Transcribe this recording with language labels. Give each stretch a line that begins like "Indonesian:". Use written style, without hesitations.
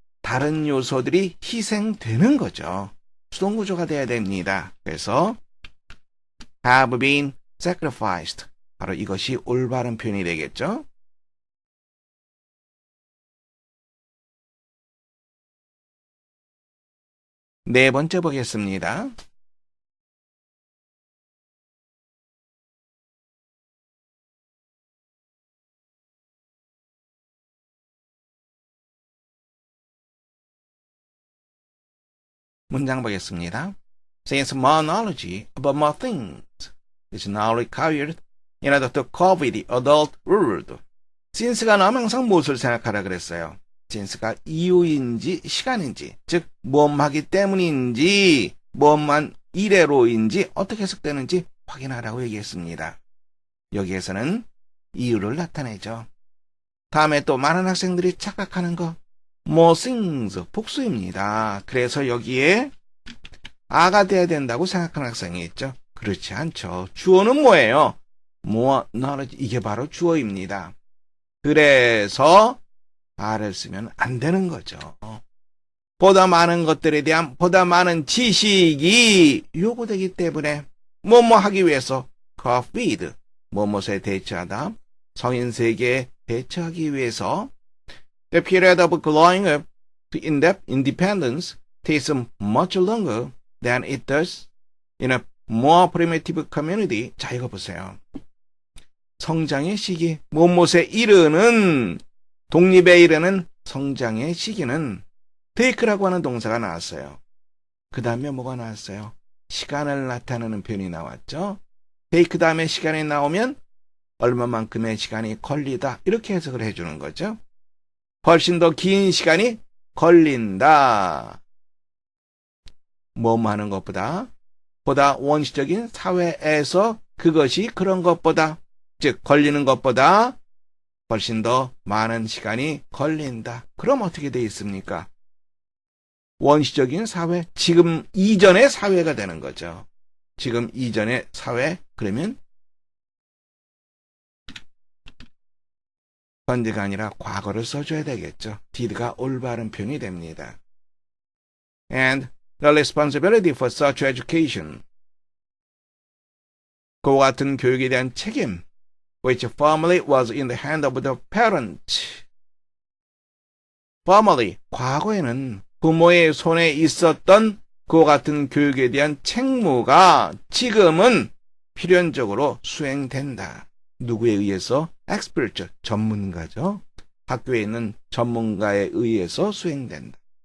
Korean: 다른 요소들이 희생되는 거죠. 수동구조가 돼야 됩니다. 그래서
English: have been sacrificed.
Korean: 바로 이것이 올바른 표현이 되겠죠. 네 번째 보겠습니다. 문장 보겠습니다.
English: Since more knowledge about more things is now required in order to cope with the adult world.
Korean: since가 나오면 항상 무엇을 생각하라 그랬어요. since가 이유인지 시간인지, 즉 무엇하기 때문인지, 무엇만 이래로인지 어떻게 해석되는지 확인하라고 얘기했습니다. 여기에서는 이유를 나타내죠. 다음에 또 많은 학생들이 착각하는 거 more things, 복수입니다. 그래서 여기에 아가 돼야 된다고 생각하는 학생이 있죠. 그렇지 않죠. 주어는 뭐예요? more knowledge, 이게 바로 주어입니다. 그래서 아를 쓰면 안 되는 거죠. 보다 많은 것들에 대한 보다 많은 지식이 요구되기 때문에 뭐뭐 하기 위해서
English: cope with,
Korean: 뭐뭐에 대처하다, 성인 세계에 대처하기 위해서
English: The period of growing up to independence takes much longer than it does in a more primitive community.
Korean: 자, 이거 보세요. 성장의 시기, 무엇에 이르는, 독립에 이르는 성장의 시기는 take라고 하는 동사가 나왔어요. 그 다음에 뭐가 나왔어요? 시간을 나타내는 표현이 나왔죠. take 다음에 시간이 나오면 얼마만큼의 시간이 걸리다, 이렇게 해석을 해주는 거죠. 훨씬 더 긴 시간이 걸린다. 뭐뭐 하는 것보다, 보다 원시적인 사회에서 그것이 그런 것보다, 즉 걸리는 것보다 훨씬 더 많은 시간이 걸린다. 그럼 어떻게 돼 있습니까? 원시적인 사회, 지금 이전의 사회가 되는 거죠. 지금 이전의 사회, 그러면 현재가 아니라 과거를 써줘야 되겠죠. did가 올바른 표현이 됩니다.
English: And the responsibility for such education.
Korean: 그와 같은 교육에 대한 책임,
English: which formerly was in the hand of the parent.
Korean: formerly, 과거에는 부모의 손에 있었던 그와 같은 교육에 대한 책무가 지금은 필연적으로 수행된다. 누구에 의해서? expert, 전문가죠. 학교에 있는 전문가에 의해서 수행된다.